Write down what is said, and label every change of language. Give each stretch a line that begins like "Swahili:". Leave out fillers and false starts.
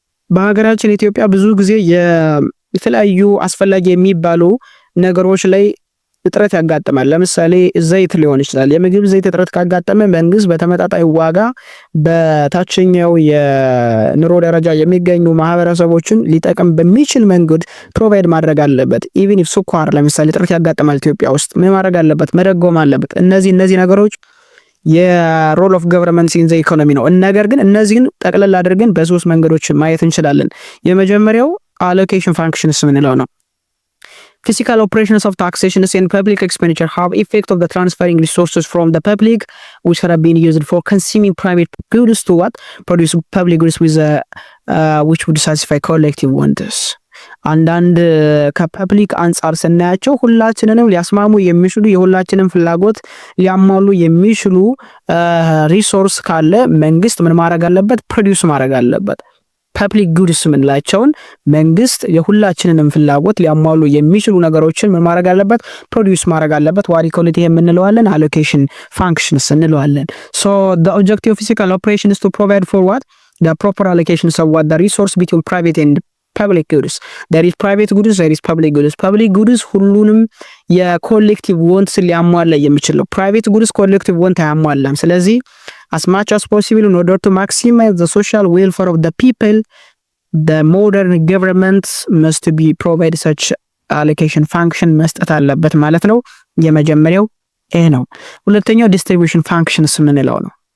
Amharic: በሀገራችን ኢትዮጵያ ብዙ ጊዜ የተለያዩ አስፈላጊ የሚባሉ ነገሮች ላይ እጥረት ያጋጥማል። ለምሳሌ ዘይት ሊሆን ይችላል። የምግብ ዘይት እጥረት ካጋጠመ መንግስት በተመጣጣኝ ዋጋ በታችኛው የኑሮ ደረጃ የሚገኙ ማህበረሰቦችን ሊጠቅም በሚችል መንገድ ፕሮቫይድ ማድረግ አለበት። ኢቭን ኢፍ ስኳር ለምሳሌ እጥረት ያጋጥማል ኢትዮጵያ ውስጥ ምን ማድረግ አለበት? መደጎም አለበት። እነዚህ ነገሮች የሮል ኦፍ ገቨርንመንት ኢን ዘ ኢኮኖሚ ነው። ነገር ግን እነዚህን ጠቅለል አድርገን በሶስት መንገዶች ማየት እንችላለን። የመጀመሪያው አሎኬሽን ፋንክሽንስ ምንለው ነው።
English: Physical operations of taxation and public expenditure have effect of the transferring resources from the public which have been used for consuming private goods to what produce public goods with which would satisfy collective wants.
Amharic: አንዳንድ ከፐብሊክ አንጻር ስናያቸው ሁላችንንም ሊያስማሙ የሚችሉ የሁላችንም ፍላጎት ሊያሟሉ የሚችሉ ሪሶርስ ካለ መንግስት ምን ማድረግ አለበት? ፕሮዲዩስ ማድረግ አለበት። ፐብሊክ ጉድስ ምንላቸውን መንግስት የሁላችንንም ፍላጎት ሊያሟሉ የሚችሉ ነገሮችን ምን ማድረግ አለበት? ፕሮዲዩስ ማድረግ አለበት። ዋት ኢኮሊቲ የምንለዋለን አሎኬሽን ፋንክሽንስ እንለዋለን።
English: ሶ the objective of physical operation is to provide for what the proper allocations of what the resource between private and public goods there is private goods there is public goods public goods
Amharic: ሁሉንም የኮሌክቲቭ ወንትስ ሊያሟላ የሚችል ነው
English: private goods collective want
Amharic: አያሟላም ስለዚህ
English: as much as possible in order to maximize the social welfare of the people the modern government must be provide such allocation function
Amharic: መስጠት አለበት ማለት ነው የመጀመሪያው ይሄ ነው
English: ሁለተኛው distribution functions
Amharic: ምንለው ነው